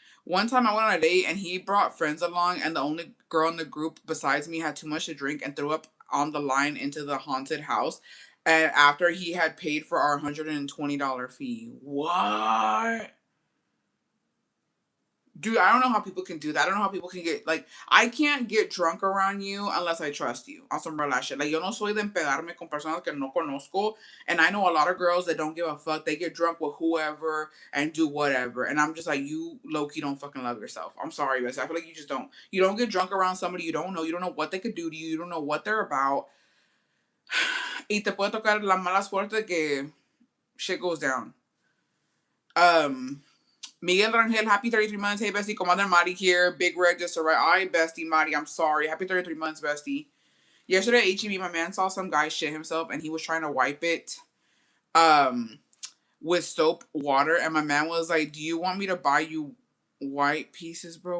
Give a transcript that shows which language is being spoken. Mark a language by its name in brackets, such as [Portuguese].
[English] One time I went on a date and he brought friends along, and the only girl in the group besides me had too much to drink and threw up on the line into the haunted house. And after he had paid for our $120 fee. What? Dude, I don't know how people can do that. I don't know how people can get, like, I can't get drunk around you unless I trust you. On some real ass shit. Like, [Spanish] yo no soy de empedarme con personas que no conozco. [English] And I know a lot of girls that don't give a fuck. They get drunk with whoever and do whatever. And I'm just like, you low-key don't fucking love yourself. I'm sorry, but I feel like you just don't. You don't get drunk around somebody you don't know. You don't know what they could do to you. You don't know what they're about. [Spanish] Y te puede tocar la mala suerte que [English] shit goes down. Miguel Rangel, happy 33 months. Hey, bestie, Commander Mari here. Big Red just arrived. All right, bestie, Mari, I'm sorry. Happy 33 months, bestie. Yesterday at HEB, my man saw some guy shit himself, and he was trying to wipe it with soap water. And my man was like, do you want me to buy you white pieces, bro?